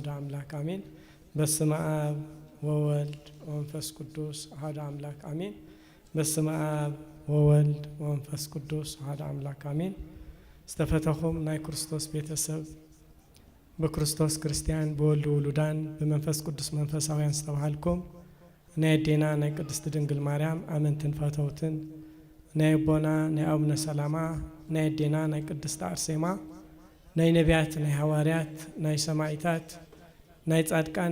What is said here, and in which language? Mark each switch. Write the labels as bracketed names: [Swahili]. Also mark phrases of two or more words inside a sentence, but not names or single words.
[Geez] አምላክ አሜን። በስመ አብ ወወልድ ወመንፈስ ቅዱስ አሐዱ አምላክ አሜን። በስመ አብ ወወልድ ወመንፈስ ቅዱስ አሐዱ አምላክ አሜን። [Tigrinya] ዝተፈተኹም ናይ ክርስቶስ ቤተሰብ በክርስቶስ ክርስቲያን በወልድ ውሉዳን በመንፈስ ቅዱስ መንፈሳውያን ዝተባሃልኩም ናይ አዴና ናይ ቅድስት ድንግል ማርያም አመንትን ፈተውትን ናይ አቦና ናይ አቡነ ሰላማ ናይ አዴና ናይ ቅድስት አርሴማ ናይ ነቢያት ናይ ሐዋርያት ናይ ሰማዕታት ናይ ጻድቃን